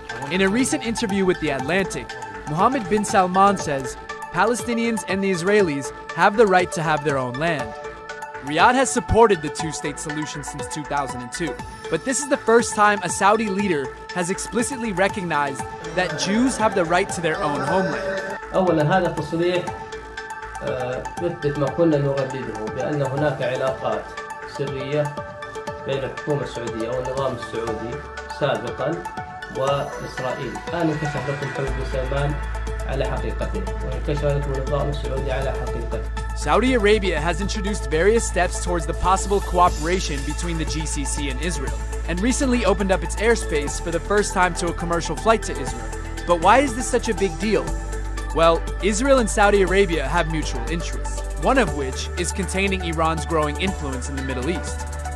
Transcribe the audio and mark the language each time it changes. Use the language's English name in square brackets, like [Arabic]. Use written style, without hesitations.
[English] In a recent interview with The Atlantic, Mohammed bin Salman says Palestinians and the Israelis have the right to have their own land. Riyadh has supported the two-state solution since 2002, but this is the first time a Saudi leader has explicitly recognized that Jews have the right to their own homeland. [Arabic] أولا هذا التصريح يثبت ما كنا نردده بأن هناك علاقات سرية بين الحكومة السعودية أو النظام السعودي سابقا وإسرائيل. الآن انكشف لكم محمد بن سلمان على حقيقته وانكشف لكم النظام السعودي على حقيقته. [English] Saudi Arabia has introduced various steps towards the possible cooperation between the GCC and Israel, and recently opened up its airspace for the first time to a commercial flight to Israel. But why is this such a big deal? Well, Israel and Saudi Arabia have mutual interests, one of which is containing Iran's growing influence in the Middle East.